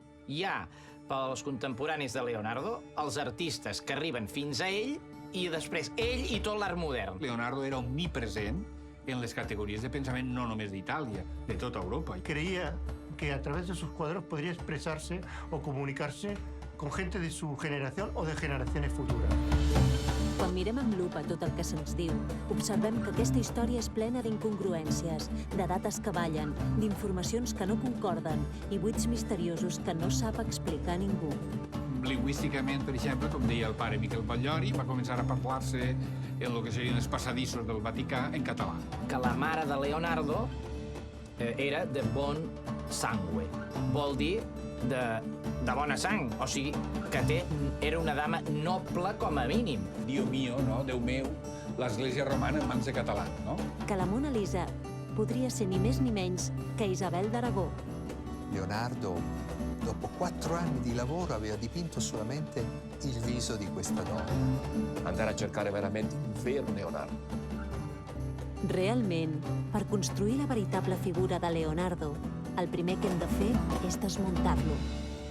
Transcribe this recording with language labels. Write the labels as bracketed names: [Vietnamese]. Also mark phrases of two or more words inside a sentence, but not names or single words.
[Catalan] Hi ha, pels contemporanis de Leonardo, els artistes que arriben fins a ell i després ell i tot l'art modern. Leonardo era omnipresent en les categories de pensament no només d'Itàlia, de tota Europa. [Spanish] Creía que a través de sus cuadros podría expresarse o comunicarse con gente de su generación o de generaciones futuras. [Catalan] Quan mirem amb lupa tot el que se'ns diu, observem que aquesta història és plena d'incongruències, de dates que ballen, d'informacions que no concorden i buits misteriosos que no sap explicar ningú. Lingüísticament, per exemple, com deia el pare Miquel Batllori, va començar a parlar-se en el que serien els passadissos del Vaticà en català. Que la mare de Leonardo era de [Italian] bon sangue. [Catalan] Vol dir de bona sang, o sigui, que era una dama noble com a mínim. [Italian] Dio mio, [Catalan] no? Déu meu, l'Església Romana en mans de catalans, no? Que la Mona Lisa podria ser ni més ni menys que Isabel d'Aragó. [Italian] Leonardo, dopo 4 anni di lavoro, aveva dipinto solamente il viso di questa donna. Andare a cercare veramente un vero Leonardo. [Catalan] Realment, per construir la veritable figura de Leonardo, el primer que hem de fer és desmuntar-lo.